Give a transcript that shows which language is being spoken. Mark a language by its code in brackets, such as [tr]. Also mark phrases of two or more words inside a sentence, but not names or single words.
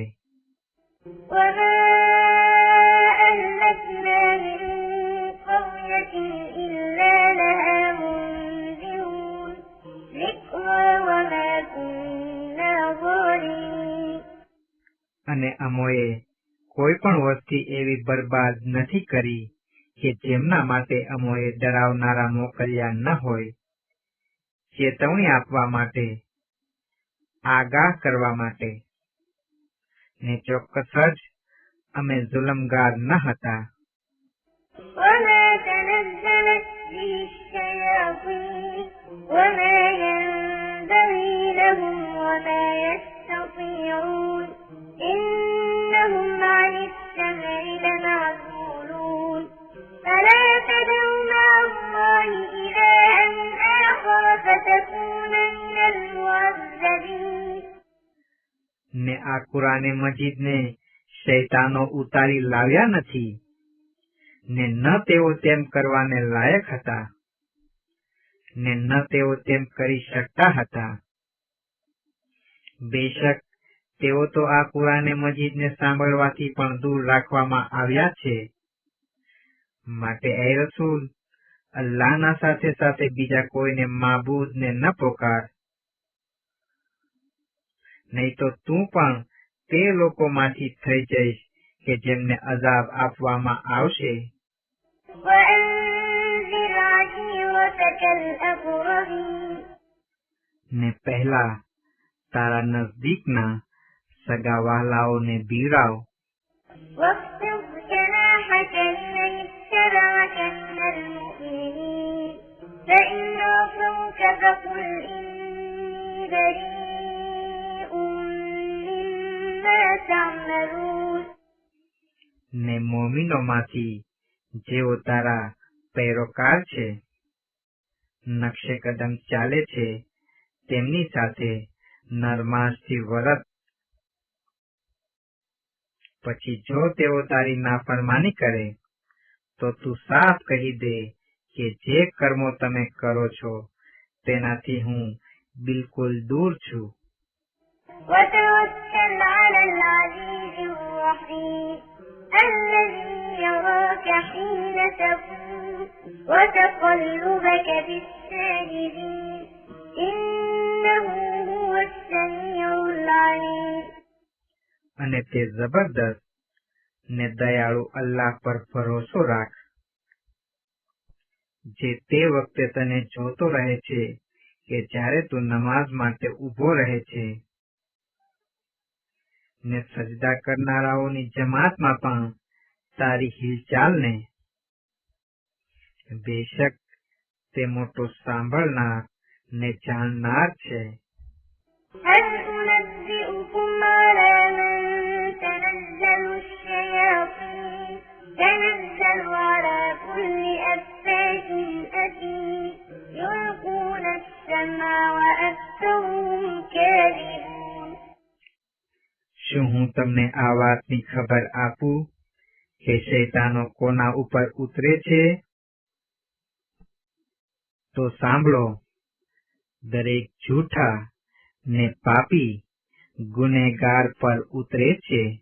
[ar] وما أهلكنا من قرية إلا لها منذرون ذكرى وما كنا ظالمين [gu] અને અમોએ કોઈ પણ વસ્તી એવી બરબાદ નથી કરી કે જેમના માટે અમોએ ડરાવનારા મોકલ્યા ન હોય, ચેતવણી આપવા માટે, આગાહ કરવા માટે. ને ચોક્કસ જ અમે જુલમગાર ન હતા. [ar] وما تنزلت به الشياطين وما ينبغي لهم وما يستطيعون إنهم عن السمع لمعزولون فلا تدعوا مع الله إلها آخر فتكون من المعذبين [gu] ને આ કુરાને મજીદને શૈતાનો ઉતારી લાવ્યા નથી ને ન તેઓ તેમ કરવાને લાયક હતા ને ન તેઓ તેમ કરી શકતા હતા. બેશક તેઓ તો આ કુરાને મજીદને સાંભળવાથી પણ દૂર રાખવામાં આવ્યા છે. માટે એ રસૂલ અલ્લાહના સાથે સાથે બીજા કોઈને માબૂદને ન પોકાર, નહીં તો તું પણ તે લોકોમાંથી થઈ જઈશ કે જેમને અઝાબ આપવામાં આવશે. [ar] وأنذر عشيرتك الأقربين [gu] ને પહેલા તારા નજદીકના સગા વહાલાઓને બીવડાવ. [ar] واخفض جناحك لمن اتبعك من المؤمنين فإن عصوك فقل إني بريء مما تعملون [gu] ને મોમીનોમાંથી જેઓ તારા પૈરોકાર છે, નકશે કદમ ચાલે છે, તેમની સાથે નરમાશથી વર્ત. પછી જો તેઓ તારી નાફરમાની કરે તો તું સાફ કહી દે કે જે કર્મો તમે કરો છો તેનાથી હું બિલકુલ દૂર છું. [ar] وتوكل على العزيز الرحيم الذي يراك حين تقوم وتقلبك في الساجدين إنه هو السميع العليم [gu] અને તે જબરદસ્ત ને દયાળુ અલ્લાહ પર ભરોસો રાખ, જે તે વખતે તને જોતો રહે છે કે જ્યારે તું નમાઝ માટે ઊભો રહે છે, ને સજદા કરનારાઓની જમાતમાં પણ તારી હિલચાલને. બેશક તે મોટો સાંભળનાર ને જાણનાર છે. [ar] هل أنبئكم على من تنزل الشياطين تنزل على كل أفاك أثيم يلقون السمع وأكثرهم كاذبون [gu] શું હું તમને આ વાતની ખબર આપું કે શૈતાનો કોના ઉપર ઉતરે છે? તો સાંભળો, દરેક જૂઠા ને પાપી ગુનેગાર પર ઉતરે છે.